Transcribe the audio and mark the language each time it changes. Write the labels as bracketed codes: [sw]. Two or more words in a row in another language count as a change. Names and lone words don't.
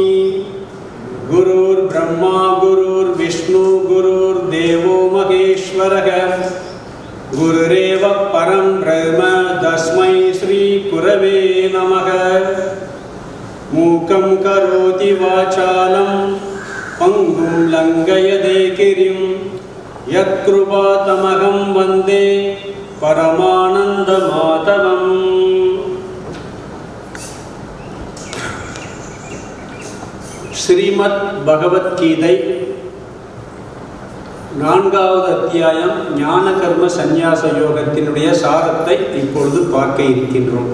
[sa] गुरुर्ब्रह्मा गुरुर्विष्णु गुरुर्देवो महेश्वरः गुरुरेव परं ब्रह्म तस्मै श्री गुरवे नमः। मूकं करोति वाचालं पङ्गुं लङ्घयते गिरिं यत्कृपातमहं वन्दे परमानन्दमाधवम्। [ta] ஸ்ரீமத் பகவத்கீதை 4வது அத்தியாயம் ஞான கர்ம சந்நியாச யோகத்தினுடைய சாரத்தை இப்பொழுது பார்க்க இருக்கின்றோம்.